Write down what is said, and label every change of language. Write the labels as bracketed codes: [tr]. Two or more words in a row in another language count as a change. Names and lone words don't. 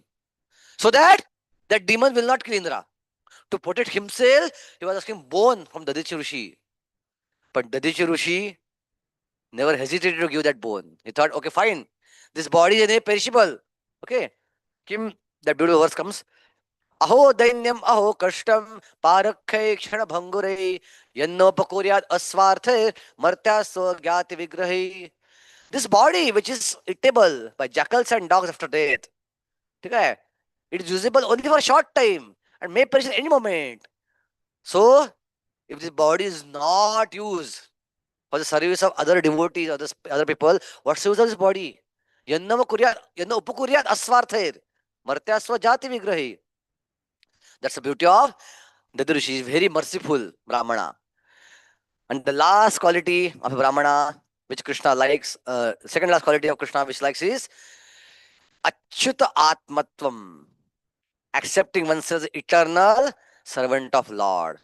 [en] So that demon will not kill Indra. To protect himself, he was asking bone from Dadichi Rishi. But Dadichi Rishi never hesitated to give that bone. He thought, okay, fine. This body is perishable. Okay. Kim, that beautiful verse comes. [sa] Aho dainyam aho kashtam parakhay kshana bhangure yannopakuryad aswarthe martya gyati vigrahi. [en] This body which is eatable by jackals and dogs after death. Okay. It is usable only for a short time and may perish at any moment. So, if this body is not used for the service of other devotees or other people, what's the use of this body? [sa] Yanna upakuryat aswarthair martyasva jati vigrahi. [en] That's the beauty of Dadu. She is very merciful Brahmana. And the last quality of a Brahmana which Krishna likes, second last quality of Krishna which likes is [sa] Achyuta Atmatvam. [en] Accepting oneself as eternal servant of Lord.